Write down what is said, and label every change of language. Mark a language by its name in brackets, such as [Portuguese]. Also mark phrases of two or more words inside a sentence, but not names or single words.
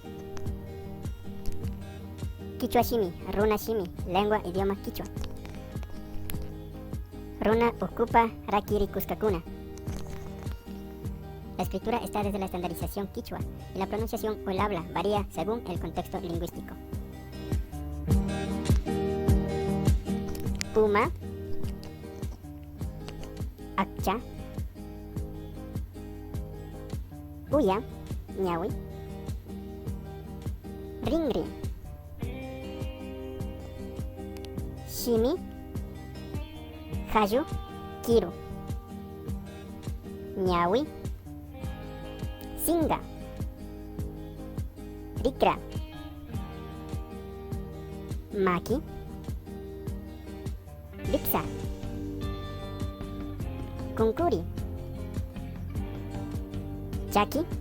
[Quechua] Quichua Shimi, Runa Shimi, [Spanish] lengua idioma quichua. [Quechua] Runa Ukupa Rakiri Kuskakuna. [Spanish] La escritura está desde la estandarización quichua y la pronunciación o el habla varía según el contexto lingüístico. [Quechua] Puma, Akcha, Uya, Ñawi, Ringri, Shimi, Hayu, Kiru, Ñawi, Singa, Rikra, Maki, Dipsa, Kunkuri, Chaki,